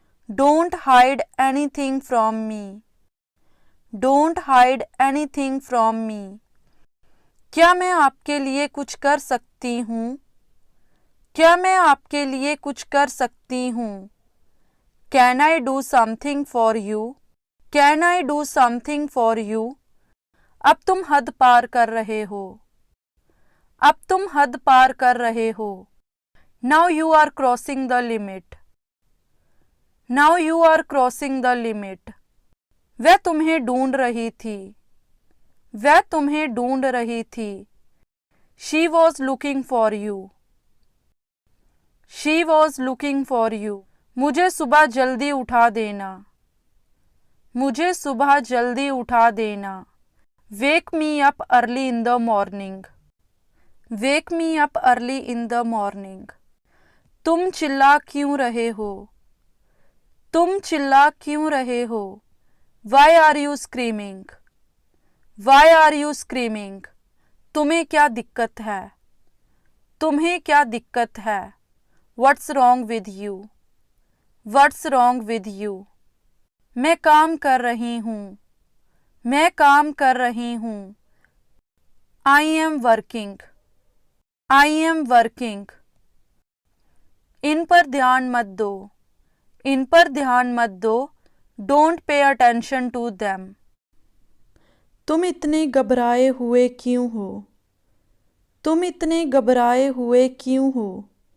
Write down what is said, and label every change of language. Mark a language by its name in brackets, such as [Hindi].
[English] Don't hide anything from me. Don't hide anything from me. [Hindi] क्या मैं आपके लिए कुछ कर सकती हूँ। क्या मैं आपके लिए कुछ कर सकती हूँ। [English] Can I do something for you? Can I do something for you? [Hindi] अब तुम हद पार कर रहे हो। अब तुम हद पार कर रहे हो। [English] Now you are crossing the limit. Now you are crossing the limit. [Hindi] वह तुम्हें ढूंढ रही थी। वह तुम्हें ढूंढ रही थी। [English] She was looking for you. She was looking for you. [Hindi] मुझे सुबह जल्दी उठा देना। मुझे सुबह जल्दी उठा देना। [English] Wake me up early in the morning. Wake me up early in the morning. [Hindi] तुम चिल्ला क्यों रहे हो। तुम चिल्ला क्यों रहे हो। [English] Why are you screaming? Why are you screaming? [Hindi] तुम्हें क्या दिक्कत है। तुम्हें क्या दिक्कत है। [English] What's wrong with you? What's wrong with you? [Hindi] मैं काम कर रही हूँ। मैं काम कर रही हूँ। [English] I am working. I am working. [Hindi] इन पर ध्यान मत दो। इन पर ध्यान मत दो। [English] Don't pay attention to them. [Hindi] तुम इतने घबराए हुए क्यों हो। तुम इतने घबराए हुए क्यों हो।